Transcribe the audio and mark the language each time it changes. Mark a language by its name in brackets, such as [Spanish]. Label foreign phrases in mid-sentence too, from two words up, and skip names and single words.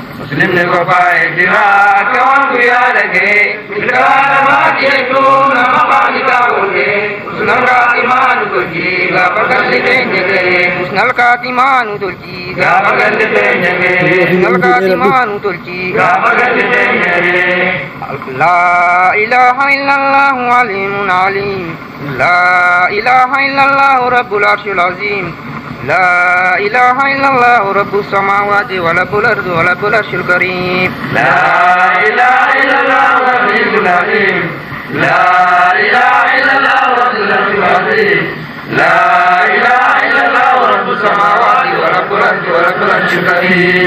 [Oromo] muslimni qophaa'ee jira akka waan guyyaa dhagahee milkaa'aa namaati jechuun nama khaliqaa wal gahee nalkaati maanu tolchii gaafa galli keenya gahee nalkaati maanu tolchii gaafa galli keenya gahee nalkaati maanu tolchii gaafa galli keenya gahee [Arabic] لا إله إلا الله عليم عليم لا إله إلا الله رب العرش العظيم لا إله إلا الله رب السماوات ورب الأرض ورب العرش الكريم لا إله إلا الله العزيز العليم لا إله إلا الله رب العرش العظيم لا إله إلا الله رب السماوات ورب الأرض ورب العرش الكريم